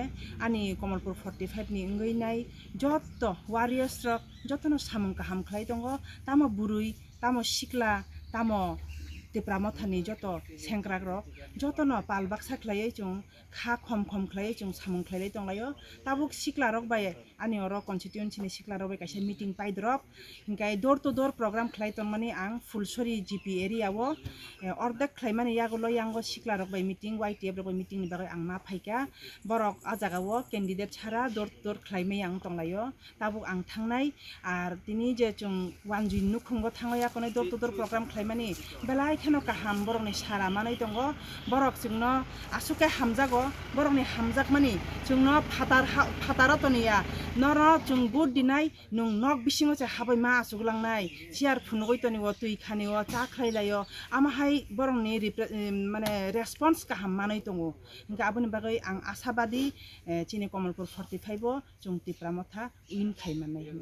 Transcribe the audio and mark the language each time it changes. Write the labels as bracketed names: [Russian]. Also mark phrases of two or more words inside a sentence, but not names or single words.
[Kok Borok] आनि कमलपुर 45 नि इंगैनाय जत्त वारियर्स रक जत्तनो सामुंका हामख्लाय दङ तामो बुरुइ तामो सिक्ला तामो तिप्रामथानि जत सेंग्राक रक जतनो पालबाक साख्लायै जों खा खम खम ख्लायै जों सामुंख्लायै दंलायो ताबुक सिक्ला रक बाय आनि अर कन्स्टिट्युएन्सि नि सिक्ला रक बाय कासे मिटिं पाइद्रप हिंकाय [English] door to door program [Kok Borok] ख्लाय तंमानि आं फुलसरी जीपी एरियावो अर्धेक ख्लायमानि यागलो यांगो सिक्ला रक बाय मिटिं वाइटिएफ रक बाय मिटिं नि बागै आं मा फाइका बरक आजागावो कैंडिडेट छारा [English] door to door [Kok Borok] ख्लायमै आं दंलायो ताबुक आं थांनाय आर दिनि जे जों वानजुइ नुखुंगो थांलाया कोनै [English] door to door program [Kok Borok] ख्लायमानि बेलाय खेनो काहाम बरकनि सारा मानै दङ बरक जोंनो आसुके हामजागो बरकनि हामजाकमानि जोंनो फातारतनिया नर जों बुट दिनाय नों नक बिसिङो जे हाबै मा आसुगलांनाय सियार फुनुगैतनिव तुइ खानिव चाख्लायलायो आमाहाय बरकनि माने रेसपन्स काहाम मानै दङ इनका आबुनि बागै आं आशाबादी चिनि कमलपुर 45 ओ जों तिप्रामथा उइन खायमानाय